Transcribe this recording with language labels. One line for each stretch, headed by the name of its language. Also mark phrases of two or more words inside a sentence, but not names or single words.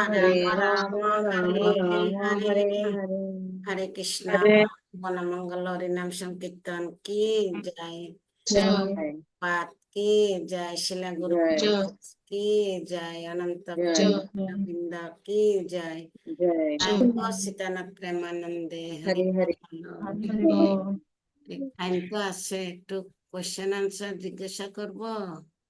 Hindi: हरे हरे कृष्णा मन मंगल हरि नाम संकीर्तन की जय पाठ की जय शिला गुरु की जय अनंत गोविंद की जय सीतानाथ प्रेमानंदे हरि हरे
Bangla: টাইম তো আছে একটু
English: question answer
Bangla: জিজ্ঞাসা করবো